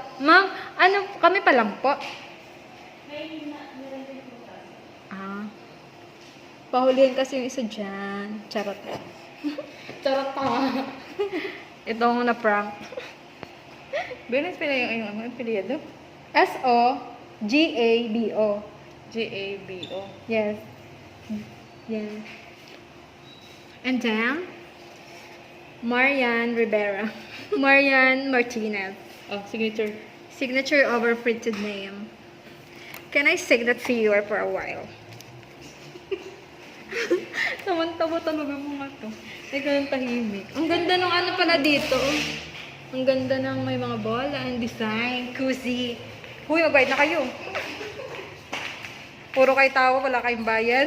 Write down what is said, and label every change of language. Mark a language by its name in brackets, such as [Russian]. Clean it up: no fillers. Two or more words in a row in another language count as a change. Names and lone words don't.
[Filipino] Ma'am, kami pa lang po. Pahulihin kasi yung isa dyan. Charot. Charot pa nga. Itong na-prank. Benes pala yung apelyido? S-O-G-A-B-O. G-A-B-O. [English] Yes. Yes. And then, Marian Rivera. Marian Martinez. Oh, signature. Signature over printed name. Can I sign that viewer for a while? [Filipino] Tawa talaga mga to. Ikaw yung tahimik. Ang ganda ng pala dito. Ang ganda ng may mga bola [English] and design. [Filipino] Cozy. Huy, magbayad na kayo. Puro kayo tawa, wala kayong bayad.